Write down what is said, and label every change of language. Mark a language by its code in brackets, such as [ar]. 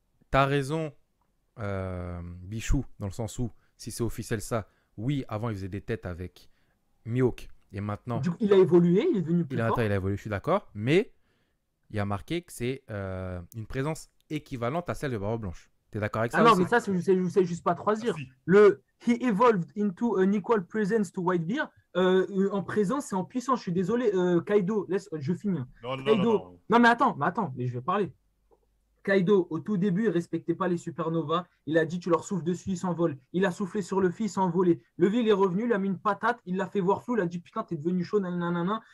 [fr] T'as raison, Bichou, dans le sens où, si c'est officiel ça, oui, avant il faisait des têtes avec Mihawk. Et maintenant, Du coup, il a évolué, il est devenu plus fort. il a évolué, je suis d'accord. Mais il y a marqué que c'est une présence équivalente à celle de Barbe Blanche. T'es d'accord avec ça Ah non, aussi mais ça, je sais juste pas traduire. Merci. Le [en] He evolved into an equal presence to Whitebeard. [fr] En présence, c'est en puissance. Je suis désolé, Kaido, je finis. Non, non, Kaido. non. Non, mais attends, mais je vais parler. Kaido, au tout début, il respectait pas les supernovas. Il a dit, tu leur souffles dessus, ils s'envolent. Il a soufflé sur le fils, il s'est envolé. Le vieux, il est revenu, il a mis une patate, il l'a fait voir flou, il a dit, putain, t'es devenu chaud, nanana.